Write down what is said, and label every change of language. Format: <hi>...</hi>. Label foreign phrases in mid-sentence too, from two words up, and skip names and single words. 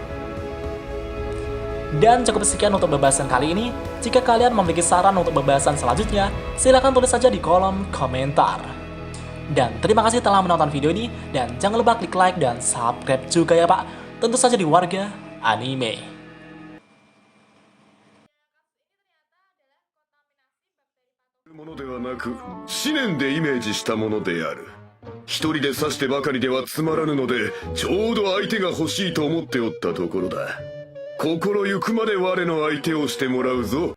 <id>Dan cukup sekian untuk pembahasan kali ini. Jika kalian memiliki saran untuk pembahasan selanjutnya, silahkan tulis saja di kolom komentar. Dan terima kasih telah menonton video ini, dan jangan lupa klik like dan subscribe juga ya Pak. Tentu saja di Warga Anime.</id> <ja>ものではなく思念でイメージしたものである。一人で刺してばかりではつまらぬので、ちょうど相手が欲しいと思っておったところだ。心ゆくまで我の相手をしてもらうぞ。</ja>